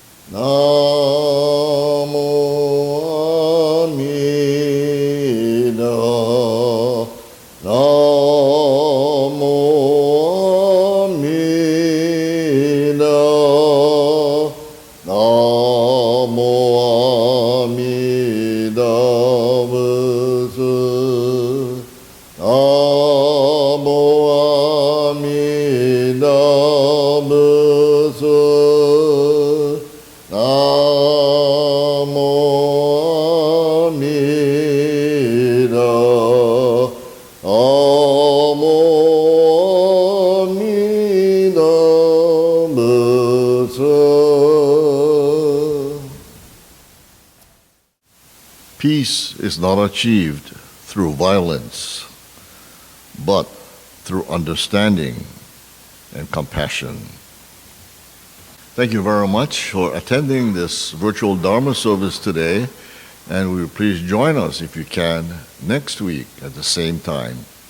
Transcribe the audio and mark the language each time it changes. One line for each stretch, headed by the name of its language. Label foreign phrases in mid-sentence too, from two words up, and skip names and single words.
Japanese: 南無阿弥陀. 南無阿弥陀. 南無阿弥陀仏. 南無阿弥陀仏. 南無阿弥陀. 南無阿弥陀仏.
English: Peace is not achieved through violence, but through understanding and compassion. Thank you very much for attending this virtual Dharma service today, and will please join us if you can next week at the same time.